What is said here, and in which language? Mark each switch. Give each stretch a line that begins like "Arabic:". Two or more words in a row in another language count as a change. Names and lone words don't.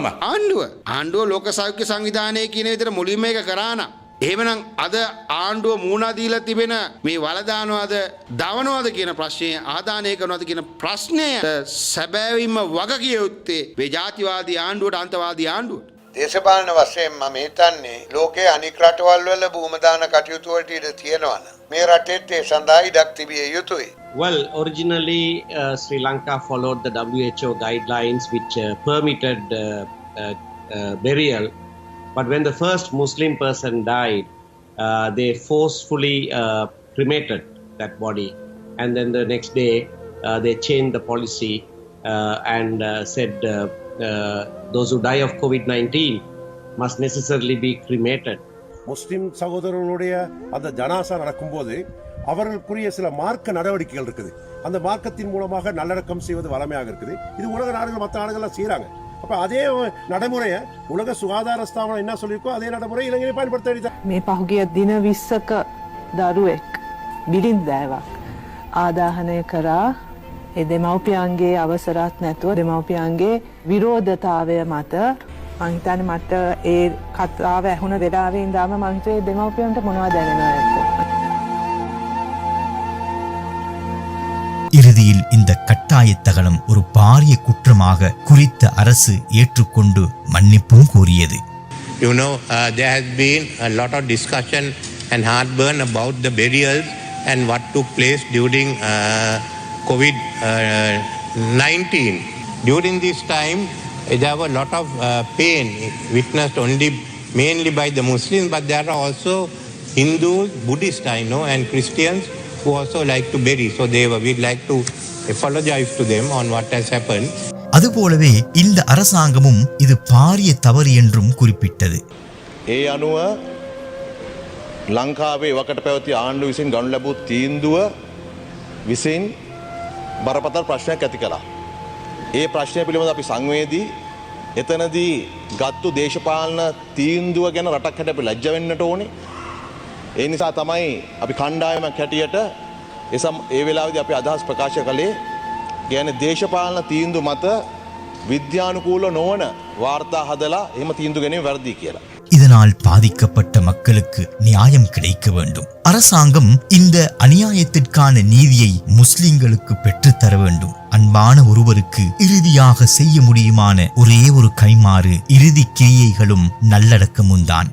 Sinhala: ආණ්ඩුව ලෝක සෞඛ්‍ය සංවිධානය කියන විදිහට මුලින්ම එක කරා නම් එහෙමනම් අද ආණ්ඩුව මූණා දීලා තිබෙන මේ වලදානවාද දවනවාද කියන ප්‍රශ්නය ආදානය කරනවාද කියන ප්‍රශ්නය සැබෑවින්ම වග කිය යුත්තේ මේ ජාතිවාදී ආණ්ඩුවට අන්තවාදී ආණ්ඩුවට. දේශපාලන වශයෙන් මම හිතන්නේ ලෝකයේ අනික් රටවල් වල භූමදාන කටයුතු වලට ඉඩ තියෙනවා. මේ රටෙත් ඒ සඳහා ඉඩක් තිබිය යුතුයි.
English: Well, originally Sri Lanka followed the WHO guidelines which permitted burial. But when the first Muslim person died, they forcefully cremated that body. And then the next day, they changed the policy and said those who die of COVID-19 must necessarily be cremated.
Tamil: முஸ்லிம் சகோதரர்களுடைய அந்த ஜனாசா நடக்கும்போது அவர்களுக்குரிய சில மார்க்க நடவடிக்கைகள் இருக்குது. அந்த மார்க்கத்தின் மூலமாக நல்லடக்கம் செய்வது வளமையாக இருக்குது. இது உலக நாடுகள் மற்ற நாடுகள்லாம் செய்கிறாங்க. அப்போ அதே நடைமுறையை உலக சுகாதார ஸ்தாபனம் என்ன சொல்லியிருக்கோ அதே நடைமுறை இலங்கையை பயன்படுத்த வேண்டியது.
Sinhala: මේ පහුගිය දින 20ක දරුවෙක් බිරින්දෑවක් ආදාහනය කරා. ඒ දෙමව්පියන්ගේ අවසරත් නැතුව දෙමව්පියන්ගේ විරෝධතාවය මත මං හිතන්නේ මට ඒ කතාව ඇහුණ වෙලාවේ ඉඳන්ම මං හිතුවේ දෙමව්පියන්ට මොනවද දැනෙනවද කියලා.
Tamil: இறுதியில் இந்த கட்டாய தகனம் ஒரு பாரிய குற்றமாக குறித்த அரசு ஏற்றுக்கொண்டு மன்னிப்பும் கோரியது.
English: You know, there has been a lot of discussion and heartburn about the burials and what took place during COVID-19. During this time, there were a lot of pain witnessed only mainly by the Muslims, but there are also Hindus, Buddhists, I know, and Christians who also like to bury. So we'd like to apologize to them on what has happened.
Tamil: அதுபோலவே இந்த அரசாங்கமும் இது பாரிய தவறு என்றும் குறிப்பிட்டது.
Sinhala: ඒ අනුව ලංකාවේ වකට පැවති ආණ්ඩුව විසින් ගනු ලැබූ තීන්දුව විසින් බරපතල ප්‍රශ්නයක් ඇති කළා. ඒ ප්‍රශ්නය පිළිබඳව අපි සංවේදී එතනදී ගත්තු දේශපාලන තීන්දුව ගැන රටක් හැටියට අපි ලැජ්ජ වෙන්නට ඕනේ. ඒ නිසා තමයි අපි කණ්ඩායමක් හැටියට ඒ වෙලාවේදී අපි අදහස් ප්‍රකාශ කළේ කියන්නේ දේශපාලන තීන්දුව මත විද්‍යානුකූල නොවන වාර්තා හදලා එහෙම තීන්දුව ගැනීම වැරදි කියලා.
Tamil: இதனால் பாதிக்கப்பட்ட மக்களுக்கு நியாயம் கிடைக்க வேண்டும். அரசாங்கம் இந்த அநியாயத்திற்கான நீதியை முஸ்லிம்களுக்கு பெற்றுத்தர வேண்டும். அன்பான ஒருவருக்கு இறுதியாக செய்ய முடியுமான ஒரே ஒரு கைமாறு இறுதி கிரியைகளும் நல்லடக்கமும் தான்.